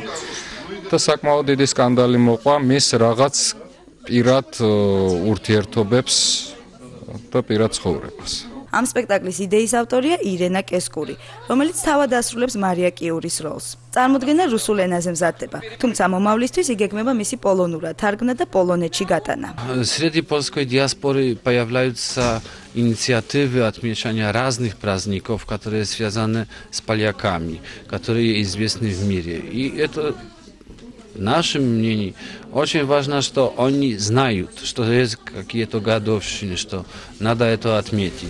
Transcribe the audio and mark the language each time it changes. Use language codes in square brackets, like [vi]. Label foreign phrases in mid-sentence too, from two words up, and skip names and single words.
[ka] და საკმაოდ დიდი სკანდალი მოყვა მის რაღაც პირად ურთიერთობებს და პირად ცხოვრებას. ამ სპექტაკლის იდეის ავტორია ირენა კესკური, რომელიც თავად ასრულებს მარია კიურის როლს. წარმოდგენა რუსულ ენაზე მზადდება, თუმცა მომავლისთვის იგეგმება მისი პოლონურად თარგმნა და პოლონეთში გატანა. [ru] Среди польской диаспоры появляются инициативы отмечания разных праздников, которые связаны с поляками, которые известны в мире. И это в нашем мнении очень важно, что они знают, что есть какие-то годовщины, что надо это отметить.